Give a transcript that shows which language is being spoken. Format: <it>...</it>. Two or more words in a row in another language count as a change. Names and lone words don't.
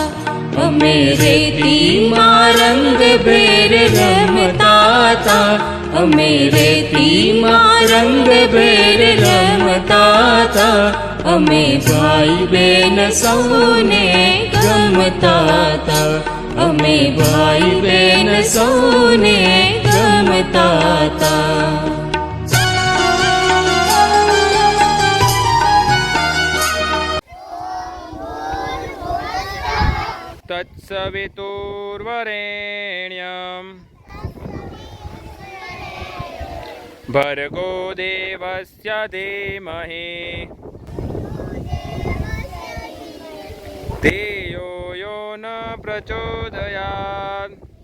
<gu>અમે રેતીમાં રંગભેર રમતા તા, અમે રેતીમાં રંગભેર રમતા તા, અમે ભાઈ બેન સૌને ગમતા તા, અમે ભાઈ બેન સૌને ગમતા તા.</gu> <sa>तत्सवितुर्वरेण्यं भर्गो देवस्य धीमहि धियो यो न प्रचोदयात्.</sa>